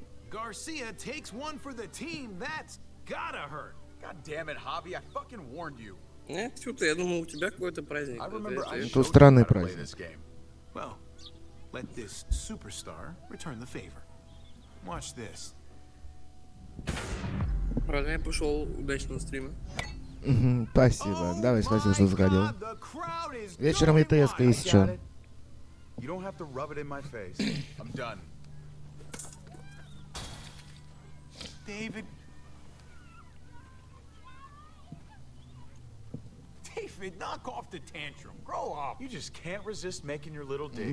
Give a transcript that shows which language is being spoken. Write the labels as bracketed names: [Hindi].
[English] Garcia takes one for the team. That's gotta hurt. God damn it, Javi! I fucking warned you. [Russian] Что-то я думал, у тебя какой-то праздник. Тут странный праздник. Well, let this superstar return the favor. Watch this. Правильно, я пошел удачно на стриме. Спасибо. Давай, спасибо, что заходил. Вечером и ТСК, если что. [English] You don't have to rub it in my face. I'm done. David. David, knock off the tantrum. Grow up. You just can't resist making your little digs.